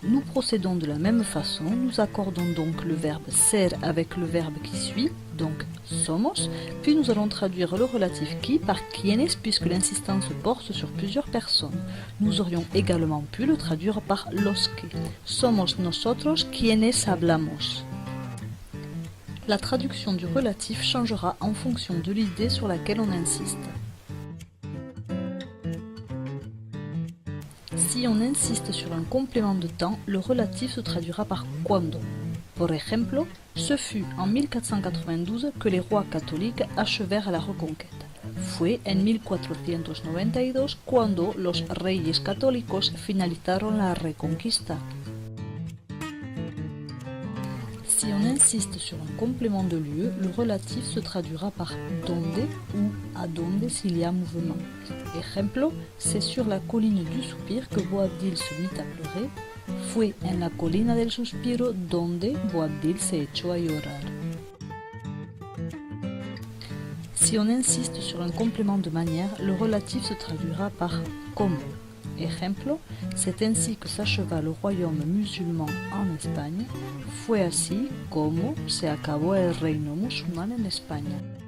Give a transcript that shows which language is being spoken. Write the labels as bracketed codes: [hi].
[fr] Nous procédons de la même façon. Nous accordons donc le verbe ser avec le verbe qui suit, donc somos, puis nous allons traduire le relatif qui par quienes puisque l'insistance porte sur plusieurs personnes. Nous aurions également pu le traduire par los que. [es] Somos nosotros quienes hablamos. [fr] La traduction du relatif changera en fonction de l'idée sur laquelle on insiste. Si on insiste sur un complément de temps, le relatif se traduira par cuando. [es] Por ejemplo, [fr] ce fut en 1492 que les rois catholiques achevèrent la reconquête. [es] Fue en 1492 cuando los reyes católicos finalizaron la reconquista. [fr] Si on insiste sur un complément de lieu, le relatif se traduira par donde ou a donde s'il y a mouvement. Ejemplo, c'est sur la colline du soupir que Boabdil se mit à pleurer. [es] Fue en la colina del suspiro donde Boabdil se echó a llorar. [fr] Si on insiste sur un complément de manière, le relatif se traduira par como. Ejemplo, c'est ainsi que s'acheva le royaume musulman en Espagne. [es] Fue así como se acabó el reino musulmán en España.